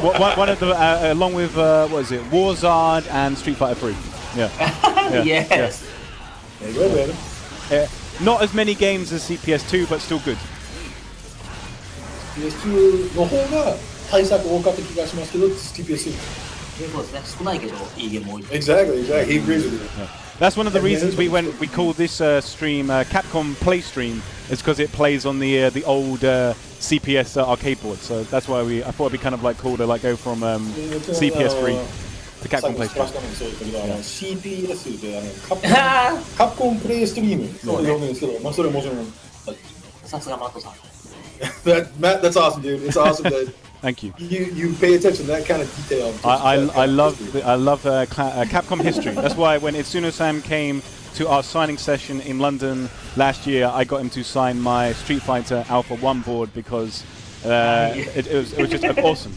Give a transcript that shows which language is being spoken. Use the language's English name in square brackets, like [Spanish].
[English] One of the along with what is it, Warzard and Street Fighter 3. Yeah. Yes. There you go, baby. Not as many games as CPS2, but still good. [Japanese] PS2 の方が対策多かった気がしますけど、TPS2. そうですね。少ないけどいいゲーム多い。 [English] Exactly. He agrees with you. That's one of the reasons we call this stream Capcom Play Stream, is because it plays on the old CPS arcade board. So that's why I thought it'd be kind of like cool to like go from CPS3 to Capcom Play Stream. [Japanese] CPS でカプコンプレイストリームの表現ですけど、まあそれもちろん。さすがマットさん。 [English] Matt, that's awesome, dude. It's awesome that Thank you. You pay attention to that kind of detail. I love Capcom history. That's why when Itsuno-san came to our signing session in London last year, I got him to sign my Street Fighter Alpha 1 board because it was just awesome.